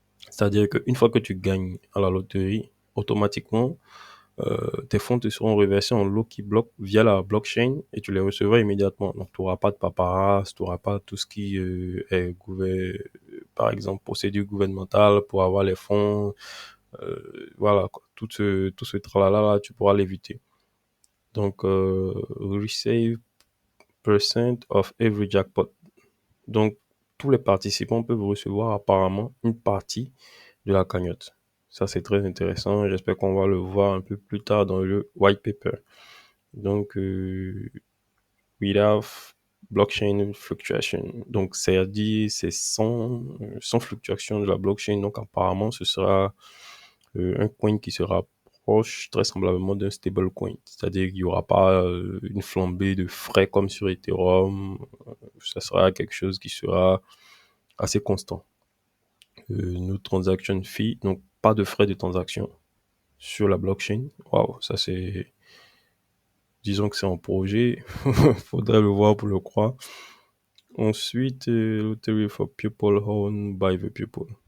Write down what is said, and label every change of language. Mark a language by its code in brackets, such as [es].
[fr] C'est-à-dire qu'une fois que tu gagnes à la loterie, automatiquement, tes fonds te seront reversés en Lucky Block via la blockchain et tu les recevras immédiatement. Donc, tu n'auras pas de paperasse, tu n'auras pas tout ce qui est, par exemple, procédure gouvernementale pour avoir les fonds. Voilà, quoi. Tout ce tralala là, tu pourras l'éviter. [en] Donc, receive percent of every jackpot. [fr] Donc, tous les participants peuvent recevoir apparemment une partie de la cagnotte. Ça, c'est très intéressant. J'espère qu'on va le voir un peu plus tard dans le white paper. [en] Donc, without blockchain fluctuation. [fr] Donc, c'est-à-dire, c'est sans fluctuation de la blockchain. Donc, apparemment, ce sera un coin qui sera proche très semblablement d'un stablecoin. C'est-à-dire qu'il n'y aura pas une flambée de frais comme sur Ethereum. Ça sera quelque chose qui sera assez constant. [en] No transaction fee, [fr] donc pas de frais de transaction sur la blockchain. Waouh, ça c'est... Disons que c'est un projet. Faudrait le voir pour le croire. [en] Ensuite, Lottery for People Owned by the People.